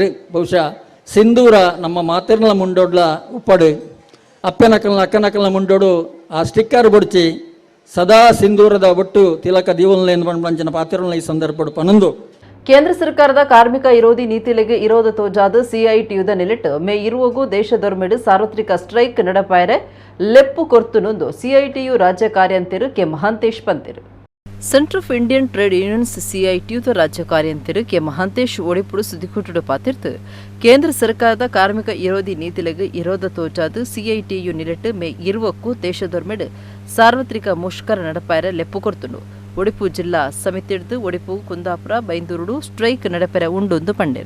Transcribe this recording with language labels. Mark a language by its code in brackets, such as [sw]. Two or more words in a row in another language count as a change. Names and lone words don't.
[tcy] ಬಹುಶಃ ಸಿಂಧೂರ ನಮ್ಮ ಮಾತೆರ್ಲ ಮುಂಡೋಡ್ಲ ಉಪ್ಪಡು ಅಕ್ಕನಕಲ್ನ ಮುಂಡೋಡು ಆ ಸ್ಟಿಕ್ಕರ್ ಬೊಡ್ಚಿ ಸದಾ ಸಿಂಧೂರದ ಒಟ್ಟು ತಿಲಕ ದೀವನ್ಲೇನು ಬಂಚಿನ ಪಾತ್ರನ ಈ ಸಂದರ್ಭ ಪನೊಂದು. ಕೇಂದ್ರ ಸರ್ಕಾರದ ಕಾರ್ಮಿಕ ವಿರೋಧಿ ನೀತಿಲೆಗೆ ವಿರೋಧ ತೋಜಾದ ಸಿಐಟಿಯುದ ನಿಲಿಟ್ಟು ಮೇ ಇರುವಗೂ ದೇಶದೊರ್ಮೆಡು ಸಾರ್ವತ್ರಿಕ ಸ್ಟ್ರೈಕ್ ನಡಪಾಯರೆ ಲೆಪ್ಪು ಕೊರ್ತುನೊಂದು ಸಿಐಟಿಯು ರಾಜ್ಯ ಕಾರ್ಯಂತಿರು ಕೆ ಮಹಾಂತೇಶ್ ಪಂತಿರು. ಸೆಂಟರ್ ಆಫ್ ಇಂಡಿಯನ್ ಟ್ರೇಡ್ ಯೂನಿಯನ್ಸ್ ಸಿಐಟಿಯುದ ರಾಜ್ಯ ಕಾರ್ಯಂತಿರು ಕೆ ಮಹಾಂತೇಶ್ ಒಡಿಪುಡು ಸುದ್ದಿಕೂಟುಡು ಪಾತಿರ್ತು ಕೇಂದ್ರ ಸರ್ಕಾರದ ಕಾರ್ಮಿಕ ವಿರೋಧಿ ನೀತಿಲೆಗೆ ವಿರೋಧ ತೋಜಾದ ಸಿಐಟಿಯು ನಿಲಿಟ್ಟು ಮೇ ಇರುವಕ್ಕೂ ದೇಶದೊರ್ಮೆಡು ಸಾರ್ವತ್ರಿಕ ಮುಷ್ಕರ ನಡಪಾಯರೆ ಲೆಪ್ಪು ಕೊರ್ತುಂಡು. ಒಡಿಪು ಜಿಲ್ಲಾ ಸಮಿತಿಡ್ದು ಒಡಿಪು ಕುಂದಾಪುರ ಬೈಂದೂರುಡು ಸ್ಟ್ರೈಕ್ ನಡಪೆರ ಉಂಡೊಂದು ಪಂಡೇರು.